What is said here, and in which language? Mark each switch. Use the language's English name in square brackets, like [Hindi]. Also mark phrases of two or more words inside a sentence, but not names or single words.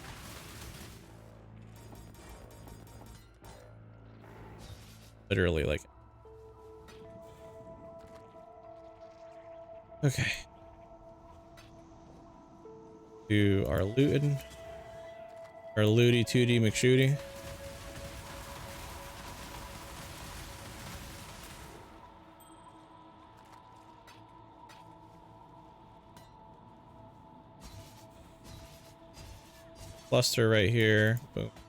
[English] Literally, like... Okay. Do our looting. Our looty tooty McShooty. Cluster right here. Boom.